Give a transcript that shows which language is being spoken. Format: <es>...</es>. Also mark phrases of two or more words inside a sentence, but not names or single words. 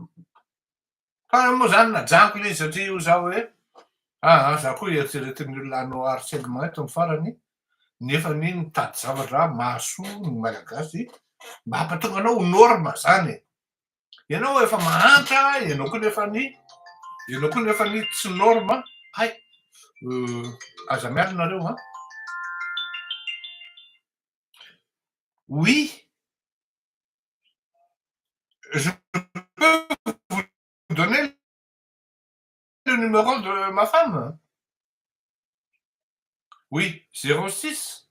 <mg>Fa moa zany najanoko le izy satria io zaho hoe za koa eritreretin'ny olona hanao harcèlement eto ny farany nefany mitady zavatra mahasoa ny malagasy mba hampatonga anao ho norme zany e. Ianao efa mahantra, ianao koa nefany tsy norme, hay aza miala nareo</mg> <fr>Oui, je peux vous donner le numéro de ma femme. Oui, 06.</fr>